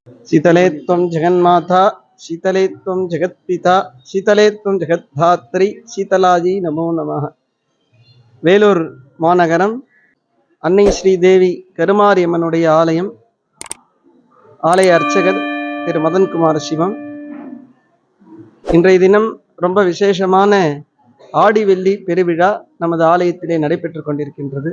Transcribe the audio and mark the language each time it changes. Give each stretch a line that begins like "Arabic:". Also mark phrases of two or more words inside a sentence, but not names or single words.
Sanskrit: शीतले त्वं जगन्माता शीतले त्वं जगत्पिता शीतले त्वं जगद्धात्री शीतलाजी नमो नमः.
Tamil: வேலூர் மாநகரம் அன்னை ஸ்ரீதேவி கருமாரியம்மனுடைய ஆலயம். ஆலய அர்ச்சகர் திரு மதன்குமார் சிவம். இன்றைய தினம் ரொம்ப விசேஷமான ஆடி வெள்ளி பெருவிழா நமது ஆலயத்திலே நடைபெற்று கொண்டிருக்கின்றது.